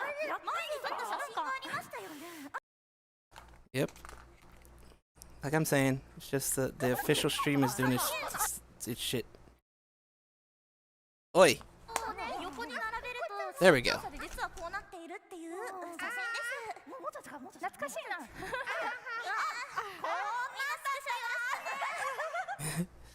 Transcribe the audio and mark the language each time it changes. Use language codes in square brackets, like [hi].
[ja] 前に撮った写真がありましたよね。 [en] Yep. Like I'm saying, it's just the official stream is doing its shit. Oi! There we go. [ja] 実はこうなっているっていう写真です。もうちょっともうちょっと懐かしいな。こうみんな最初よろしく。